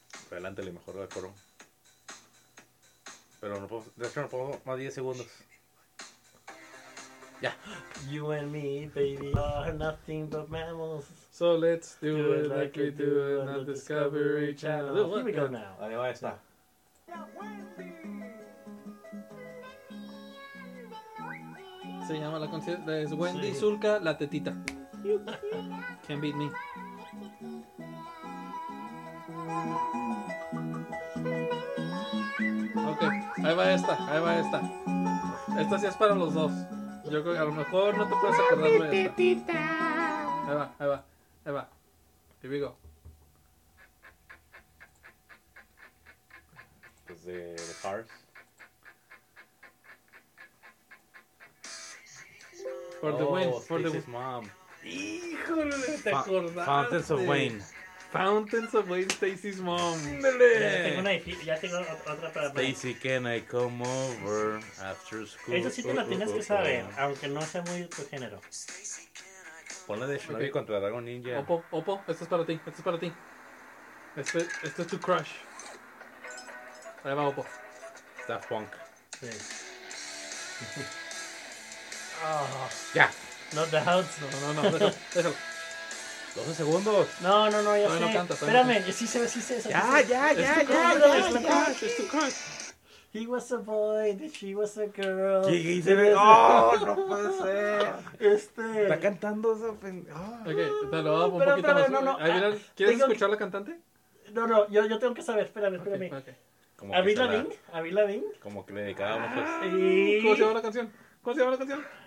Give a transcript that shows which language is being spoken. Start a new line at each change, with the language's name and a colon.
Spanish: Mejor la coro. Pero no puedo, de hecho no puedo más 10 segundos.
English: Yeah. You and me, baby, are nothing but mammals. So let's do it like we do on the Discovery Channel. Here we go now.
Spanish: Ahí va esta. Se llama la canción, es Wendy Zulka, la tetita.
English: Can't beat me.
Spanish: Okay, ahí va esta. Esta sí es para los dos. Yo creo que a lo mejor no te puedes acordar de esta. Tetita.
English: Ahí va. Here we go.
Spanish: de Cars.
English: For the win. For the win. Mom.
Spanish: Híjole, te acordaste.
English: Fountains of Wayne. Fountains of Wayne, Stacy's mom.
Spanish: ¡Ándale! Ya tengo otra para...
English: Stacy, can I come over after school?
Spanish: Eso sí te la tienes que saber, aunque no sea muy tu género. Ponle de Shinobi contra Dragon Ninja. Oppo, esto es para ti. Este es tu crush. Ahí va Oppo. Daft Punk. Sí. Ya.
English: No doubts.
Spanish: No, déjalo. 12 segundos. No, ya sé. No canta, espérame, no. sí sé. Ya. Es tu crush.
English: He was a boy, she was a girl.
Spanish: ¿Qué dice? No puede ser. Está cantando esa pendeja. Ok, dale, un poquito más. No. ¿Quieres escuchar la cantante? No, yo tengo que saber. Espérame. Okay. ¿Avril Lavigne? Como que le dedicábamos. ¿Cómo se llama la canción?